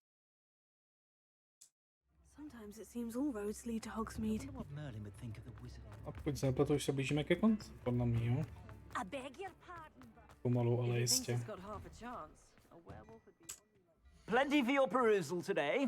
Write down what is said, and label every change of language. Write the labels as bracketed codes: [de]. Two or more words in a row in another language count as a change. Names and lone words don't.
[en] Sometimes it seems all roads lead to Hogsmeade. [cs] A pokud se nepletu, už se blížíme ke konci, podle mýho. Pomalu, ale jistě. [en] Plenty for your perusal today.